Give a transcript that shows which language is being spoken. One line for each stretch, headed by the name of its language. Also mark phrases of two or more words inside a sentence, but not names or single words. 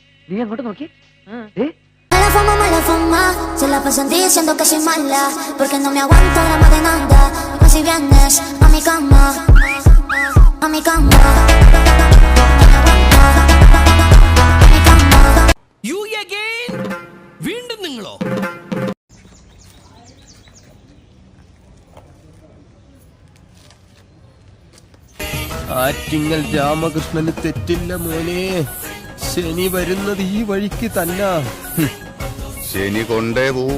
Malayalam: നീ അങ്ങോട്ട് നോക്കി.
Spanish: Mala fama, se la pasan diciendo que soy mala, porque no me aguanto drama de nada. Y si vienes a mi cama, a mi cama, a mi cama.
English: You again?
Malayalam: വീണ്ടും നിങ്ങളോ? ആറ്റിങ്ങൽ രാമകൃഷ്ണന് തെറ്റില്ല മോനെ. ശനി വരുന്നത് ഈ വഴിക്ക് തന്നെ. ശനി കൊണ്ടേ പോവും.